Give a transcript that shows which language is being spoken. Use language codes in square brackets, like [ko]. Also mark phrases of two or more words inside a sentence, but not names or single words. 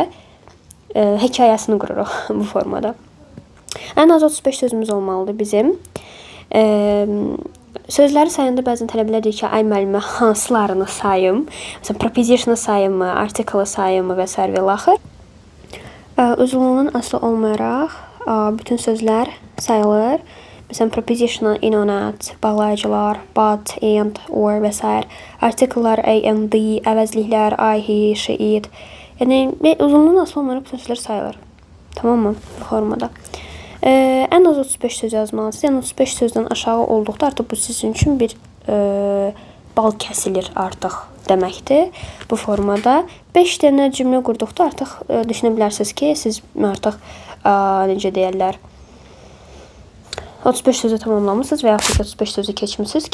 [az] Hekayəsini qururuq bu formada. Ən az 35 sözümüz olmalıdır bizim. Sözləri sayında bəzən tələbələr deyir ki, ay müəllimə, hansılarını sayım? Məsələn, preposition'ı sayım mı, article-ı sayım mı və s. və laxır. Uzunluğundan asılı olmayaraq bütün sözlər sayılır. Məsələn, prepositional, in, on, at, bağlayıcılar, [en] but, and, or [az] və s. Artikellar, a, and, the, əvəzliklər, I, he, she, it. Yəni, uzunluğundan asılı olmayaraq bütün sözlər sayılır. Tamam mı? Bu formada. Ən az 35 söz yazmalısınız. Yəni, 35 sözdən aşağı olduqda artıq bu sizin üçün bir bal kəsilir artıq deməkdir. Bu formada 5 dənə cümlə qurduqda artıq düşünə bilərsiniz ki, siz artıq necə deyərlər, 35 sözü tamamlamışsınız və yaxud 35 sözü keçmişsiniz.